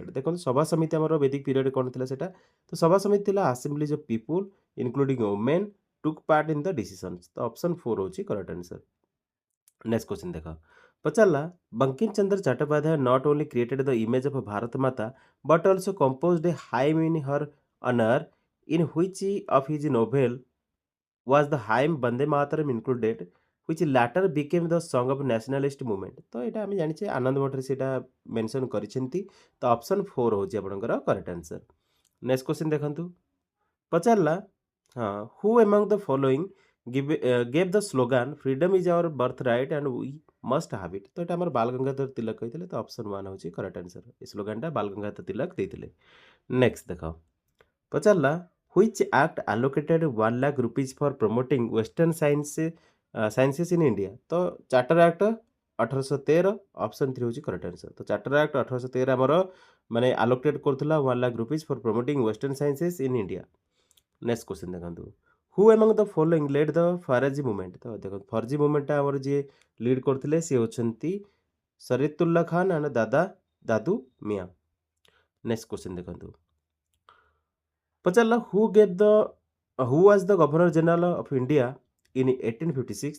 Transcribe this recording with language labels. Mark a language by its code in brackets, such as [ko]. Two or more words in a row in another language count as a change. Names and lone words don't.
[or] ଦେଖନ୍ତୁ ସଭା ସମିତି ଆମର ବେଦିକ ପିରିୟଡ଼ କ'ଣ ଥିଲା ସେଇଟା। ତ ସଭା ସମିତି ଥିଲା [en] assemblies of people including women took part in the decisions. [or] ତ ଅପସନ୍ 4 ହେଉଛି [en] correct answer. next question [or] ଦେଖ, ପଚାରିଲା [en] ବଙ୍କିମ ଚନ୍ଦ୍ର ଚଟ୍ଟୋପାଧ୍ୟାୟ not only created the image of Bharat Mata but also composed a hymn in her honor in which of his novel was the hymn Bande Mataram included, which latter became the song of nationalist movement। [or] ତ ଏଇଟା ଆମେ ଜାଣିଛେ ଆନନ୍ଦ ମଠରେ ସେଇଟା ମେନସନ୍ କରିଛନ୍ତି। ତ ଅପସନ୍ 4 ହେଉଛି ଆପଣଙ୍କର [en] correct answer. next question [or] ଦେଖନ୍ତୁ, ପଚାରିଲା ହଁ [en] who among the following gave the slogan freedom is our birth right and we must have it. [or] ତ ଏଇଟା ଆମର ବାଲଗଙ୍ଗାଧର ତିଲକ କହିଥିଲେ। ତ ଅପସନ୍ 1 ହେଉଛି [en] correct answer. [or] ଏ ସ୍ଲୋଗାନଟା ବାଲଗଙ୍ଗାଧର ତିଲକ ଦେଇଥିଲେ। ନେକ୍ସଟ ଦେଖ, ପଚାରିଲା [en] which act allocated 1 lakh rupees for promoting western sciences in India। [or] ତ ଚାର୍ଟର ଆକ୍ଟ 1813। ଅପସନ୍ 3 ହେଉଛି [en] correct answer. [or] ତ ଚାର୍ଟର ଆକ୍ଟ 1813 ଆମର ମାନେ ଆଲୋକେଟ୍ କରୁଥିଲା [en] 1 lakh rupees for promoting western sciences in India। next question ଦେଖନ୍ତୁ, who among the following led the Faraizi movement. [or] ତ ଦେଖନ୍ତୁ ଫର୍ଜି ମୁଭମେଣ୍ଟଟା ଆମର ଯିଏ ଲିଡ୍ କରୁଥିଲେ ସିଏ ହେଉଛନ୍ତି ସରିତୁଲ୍ଲା ଖାନ୍ ଆଣ୍ଡ ଦାଦୁ ମିଆଁ। [en] next question [or] ଦେଖନ୍ତୁ, ପଚାରିଲା [en] who was the Governor General of India in 1856.